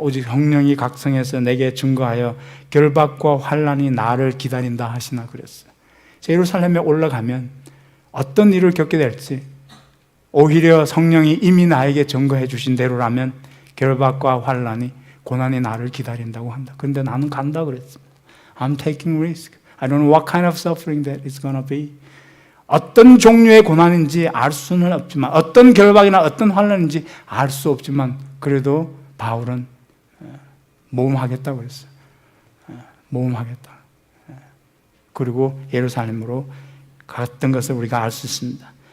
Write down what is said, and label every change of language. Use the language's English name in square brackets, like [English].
[Korean] 오직 성령이 각성해서 내게 증거하여 결박과 환난이 나를 기다린다 하시나 그랬어요. 예루살렘에 올라가면 어떤 일을 겪게 될지 오히려 성령이 이미 나에게 증거해 주신 대로라면 결박과 환난이 고난이 나를 기다린다고 한다. 그런데 나는 간다 그랬습니다. [English] I'm taking risk. I don't know what kind of suffering that it's gonna be. [Korean] 어떤 종류의 고난인지 알 수는 없지만 어떤 결박이나 어떤 환난인지 알 수 없지만 그래도 바울은 모험하겠다고 그랬어요. 모험하겠다. 그리고 예루살렘으로 갔던 것을 우리가 알 수 있습니다.